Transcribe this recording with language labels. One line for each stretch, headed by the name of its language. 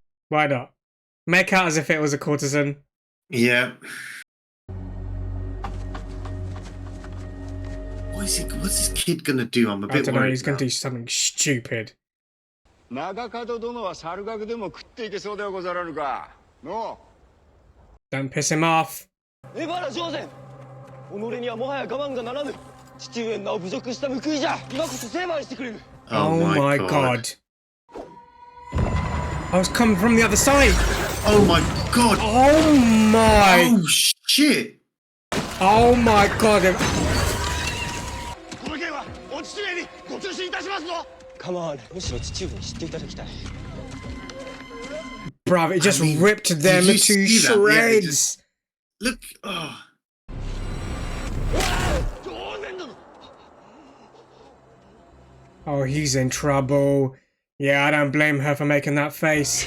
English: Why not? Make out as if it was a courtesan. Yeah. What's this kid gonna do? I'm a I bit don't know, worried. he's gonna do something stupid.
Japanese: 長門殿は猿楽でも食っていけそうではござらぬか。の
English: Don't piss him off.
Japanese: エバラ上禅己にはもはや我慢がならぬ父上の名を侮辱した報いじゃ今こそ成敗してくれる
English: Oh my god. I was coming from the other side. Oh my god. Oh my. Oh shit. Oh my god.
Japanese: この件はお父上にご通信いたしますぞ。構わぬむしろ父上に知っていただきたい
English: Bruv, it just ripped them did you to see that? Yeah, it shreds. just- Look. Oh.
Japanese: 上禅殿
English: Oh, he's in trouble. Yeah, I don't blame her for making that face.